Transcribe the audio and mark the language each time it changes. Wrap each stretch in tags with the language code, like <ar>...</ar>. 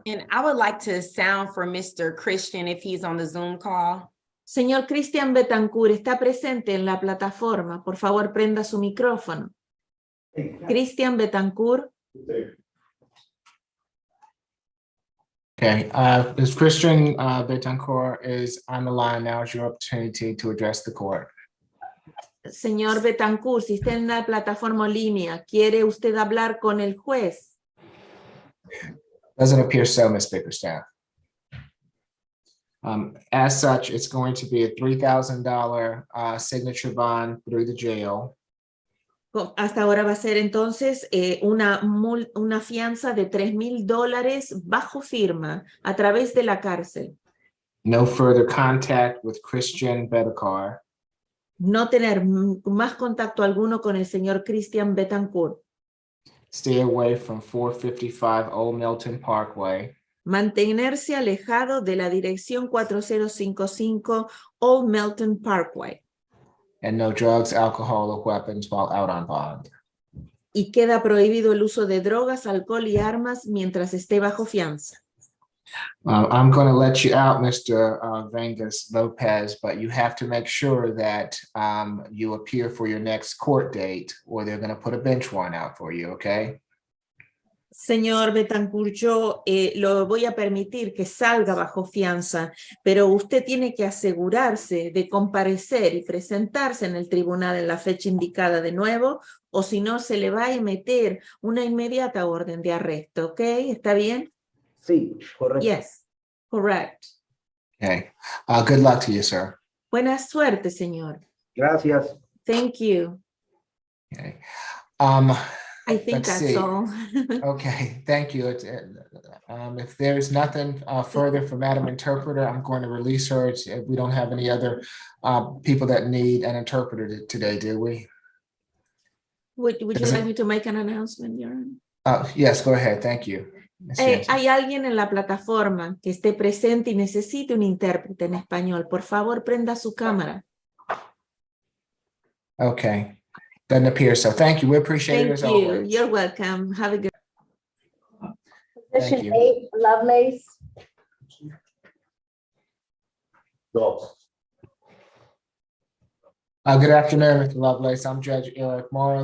<en>And I would like to sound for Mr. Christian if he's on the Zoom call.</en> <es>Señor Christian Betancourt, ¿está presente en la plataforma? Por favor, prenda su micrófono. Christian Betancourt.</es> <en>Okay, Ms. Christian Betancourt is on the line. Now is your opportunity to address the court.</en> <es>Señor Betancourt, si está en la plataforma en línea, ¿quiere usted hablar con el juez?</es> <en>Doesn't appear so, Ms. Bickerstaff. As such, it's going to be a $3,000 signature bond through the jail.</en> <es>Hasta ahora va a ser entonces una fianza de $3,000 bajo firma a través de la cárcel.</es> <en>No further contact with Christian Betancourt.</en> <es>No tener más contacto alguno con el señor Christian Betancourt.</es> <en>Stay away from 455 Old Milton Parkway.</en> <es>Mantenerse alejado de la dirección 4055 Old Milton Parkway.</es> <en>And no drugs, alcohol, or weapons while out on bond.</en> <es>Y queda prohibido el uso de drogas, alcohol y armas mientras esté bajo fianza.</es> <en>I'm going to let you out, Mr. Vangas Lopez, but you have to make sure that you appear for your next court date or they're going to put a bench warrant out for you, okay?</en> <es>Señor Betancourt, yo lo voy a permitir que salga bajo fianza, pero usted tiene que asegurarse de comparecer y presentarse en el tribunal en la fecha indicada de nuevo, o si no se le va a emitir una inmediata orden de arresto, ¿ok? ¿Está bien? Sí, correcto.</es> <en>Yes, correct. Okay. Good luck to you, sir.</en> <es>Buena suerte, señor. Gracias.</es> <en>Thank you. Okay. I think Let's that's see. all. Okay, thank you. If there's nothing further for Madam Interpreter, I'm going to release her. We don't have any other people that need an interpreter today, do we? Would you Does like it- me to make an announcement, Your Honor? Yes, go ahead. Thank you. Ms. Jensen.</en> <es>Hay alguien en la plataforma que esté presente y necesite un intérprete en español. Por favor, prenda su cámara.</es> <en>Okay, doesn't appear so. Thank you. We appreciate it Thank as you. always. You're welcome. Have a good. Position you. 8, Lovelace. Good afternoon, Mr. Lovelace. I'm Judge Eric Morrow.</en>